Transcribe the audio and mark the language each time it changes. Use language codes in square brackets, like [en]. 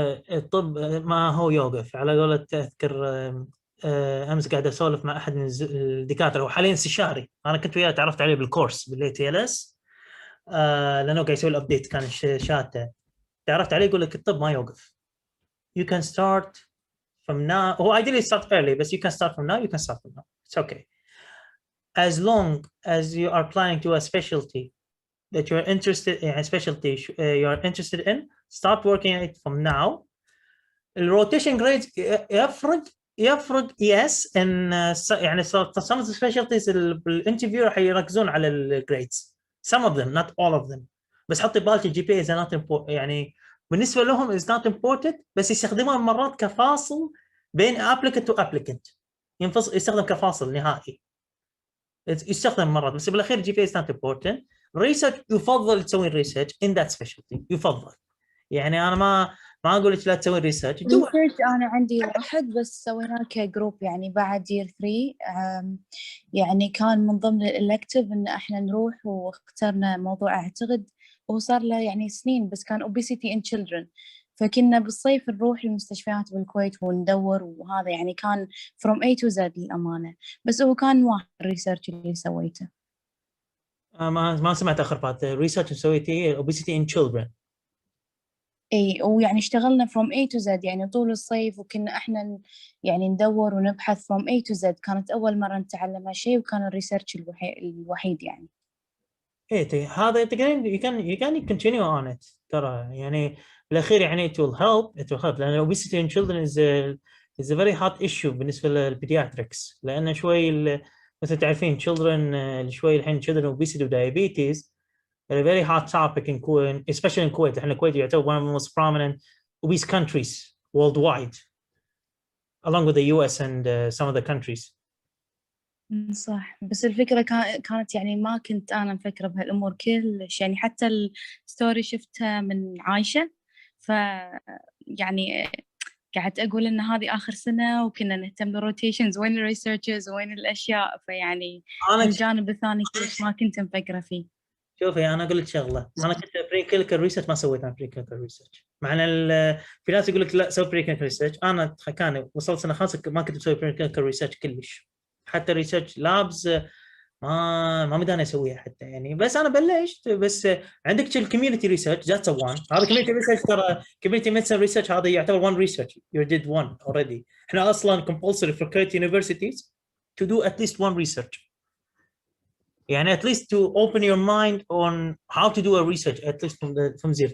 [ar] الطب ما هو يوقف. على قولة اذكر امس قاعد اسولف مع احد من الدكاتره وحاليا استشاري، انا كنت وياه تعرفت عليه بالكورس بالاي تي ال اس لانه قاعد يسوي الابديت كان شاته. تعرفت عليه يقول لك الطب ما يوقف. [en] You can start from now. [ar] هو [en] ideally start early but you can start from now. You can start from now. It's okay. As long as you are planning to a specialty that you're interested in, a specialty you're interested in, start working on it from now. [ar] الروتيشن جريدز يفرق [en] yes [ar] ان يعني [en] some of the specialties [ar] بالانترفيو راح يركزون على الجريدز [en] some of them not all of them. [ar] بس حطي بالك الجي بي [en] is not important [ar] يعني بالنسبه لهم is not important، بس يستخدموها مرات كفاصل بين [en] applicant to applicant. [ar] يستخدم كفاصل نهائي، يستخدم مرات، بس بالاخير جي بي [en] is not important. [ar] ريسيرش يفضل تسوي ريسيرش [en] in that specialty، [ar] يفضل يعني. انا ما اقول لك لا تسوي ريسيرش. انا عندي واحد بس سويناه كجروب يعني بعد يير 3. يعني كان من ضمن الالكتيف ان احنا نروح، واخترنا موضوع اعتقد هو صار له يعني سنين، بس كان [en] obesity in children. [ar] فكنا بالصيف نروح المستشفيات بالكويت وندور، وهذا يعني كان [en] from A to Z [ar] للأمانة. بس هو كان واحد الريسيرش اللي سويته. ما سمعت اخر بارت. ريسيرش سويتي [en] obesity in children. [ar] اي، ويعني اشتغلنا [en] from A to Z [ar] يعني طول الصيف، وكنا احنا يعني ندور ونبحث from A to Z. كانت اول مرة نتعلم هالشيء، وكان الريسيرش الوحيد يعني. ايه هذا تقدرين [en] you can continue on it [ar] ترى يعني بالاخير يعني [en] it will help لان obesity in children is a very hot issue [ar] بالنسبه للبيدياتريكس، لان شوي مثل تعرفين [en] children شوي الحين children obesity و diabetes a very hot topic in Kuwait, especially in Kuwait. [ar] احنا الكويت يعتبر [en] one of the most prominent obese countries worldwide along with the US and some of the countries. [ar] صح، بس الفكرة كانت يعني ما كنت أنا مفكرة بهالأمور كلش يعني. حتى الستوري شفتها من عايشة، ف يعني قعدت أقول إن هذه آخر سنة وكنا نهتم بالروتيشنز، وين الريسيرشز وين الأشياء. فيعني الجانب الثاني كلش ما كنت مفكرة فيه. شوفي انا اقول لك شغله، انا كنت بري كلينيكال ريسيرش ما سويت انا بري كلينيكال ريسيرش. مع ان في ناس يقول لك لا سوي بري كلينيكال ريسيرش. انا كان وصلت سنه خامسه ما كنت مسوي بري كلينيكال ريسيرش كلش. حتى ريسيرش لابز ما مداني اسويها حتى يعني، بس انا بلشت. بس عندك الكوميونتي ريسيرش ذاتس وان، هذا كوميونتي ريسيرش، ترى كوميونتي ميديسن ريسيرش هذا يعتبر وان ريسيرش يو ديد وان اوريدي. احنا اصلا [en] compulsory for current universities to do at least one research، يعني at least to open your mind on how to do a research at least from zero.